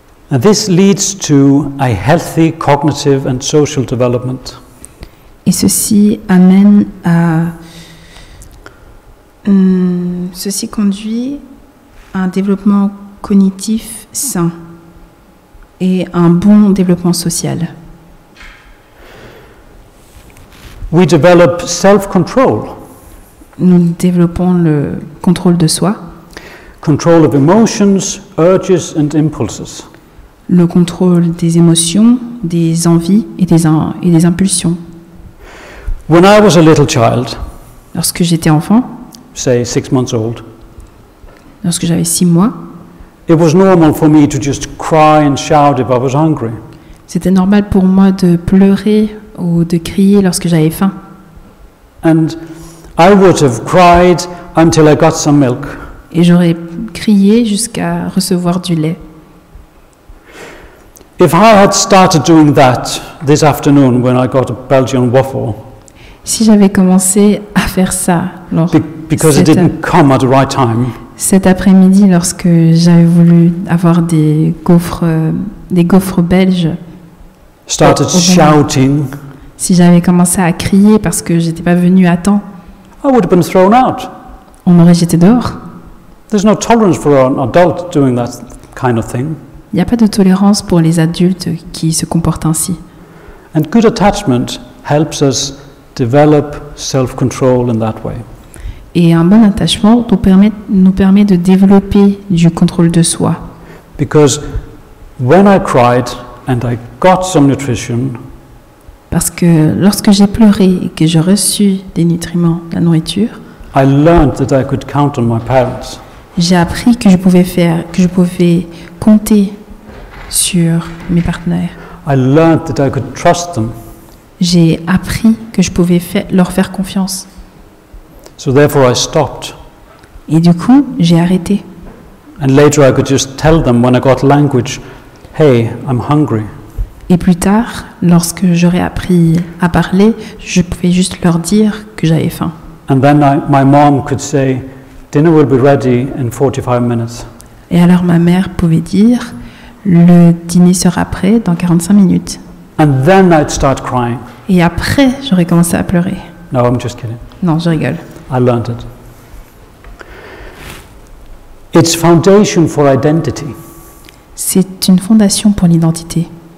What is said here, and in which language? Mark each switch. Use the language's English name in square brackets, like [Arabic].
[English] And this leads to a healthy cognitive and social development. [French] Et ceci amène à ceci conduit à un développement cognitif sain et un bon développement social. [English] We develop self-control. [French] Nous développons le contrôle de soi, [English] Control of emotions, urges and impulses. [French] le contrôle des émotions, des envies et des impulsions. [English] When I was a little child, [French] Lorsque j'étais enfant, [English] say 6 months old, [French] lorsque j'avais 6 mois, [English] it was normal for me to just cry and shout if I was hungry. [French] c'était normal pour moi de pleurer ou de crier lorsque j'avais faim. [English] And I would have cried until I got some milk. [French] Et j'aurais crié jusqu'à recevoir du lait. [English] If I had started doing that this afternoon when I got a Belgian waffle, [French] Si j'avais commencé à faire ça [English] because it didn't come at the right time, [French] cet après-midi, lorsque j'avais voulu avoir des gaufres belges, [English] started shouting, [French] si j'avais commencé à crier parce que j'étais pas venue à temps, [English] I would have been thrown out. [French] on m'aurait jeté dehors. [English] There's no tolerance for an adult doing that kind of thing. [French] Il n'y a pas de tolérance pour les adultes qui se comportent ainsi. [English] And good attachment helps us develop self-control in that way. [French] Et un bon attachement nous permet de développer du contrôle de soi. [English] Because when I cried and I got some nutrition, [French] Parce que lorsque j'ai pleuré et que j'ai reçu des nutriments, de la nourriture, [English] I learned that I could count on my parents. [French] j'ai appris que je pouvais compter sur mes partenaires. [English] I learned that I could trust them. [French] J'ai appris que je pouvais leur faire confiance. [English] So therefore I stopped. [French] Et du coup, j'ai arrêté. [English] And later I could just tell them when I got language, hey, I'm hungry. [French] Et plus tard, lorsque j'aurais appris à parler, je pouvais juste leur dire que j'avais faim. [English] And then my mom could say, dinner will be ready in 45 minutes. [French] Et alors ma mère pouvait dire, le dîner sera prêt dans 45 minutes. [English] And then I'd start crying. [French] Et après, j'aurais commencé à pleurer. [English] No, I'm just kidding. [French] Non, je rigole. [English] I learned it. It's foundation for identity. [French] C'est une fondation pour l'identité.